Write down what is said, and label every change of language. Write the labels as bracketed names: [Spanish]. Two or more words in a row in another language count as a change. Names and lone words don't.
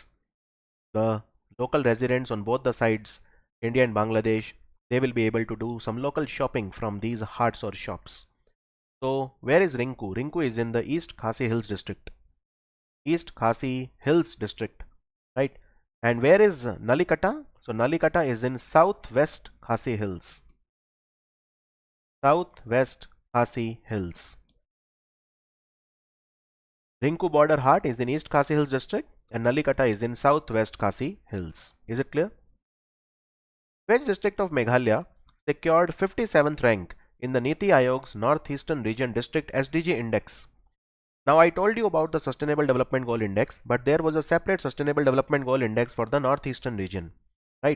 [English] The local residents on both the sides, India and Bangladesh, they will be able to do some local shopping from these haats or shops. So where is Rinku? Rinku is in the East Khasi Hills district. East Khasi Hills district, right? And where is Nalikata? So Nalikata is in Southwest Khasi Hills. Southwest Khasi Hills. Rinku border haat is in East Khasi Hills district and Nalikata is in Southwest Khasi Hills. Is it clear? Which district of Meghalaya secured 57th rank in the Niti Aayog's Northeastern Region District SDG Index? Now I told you about the Sustainable Development Goal Index, but there was a separate Sustainable Development Goal Index for the Northeastern region, right?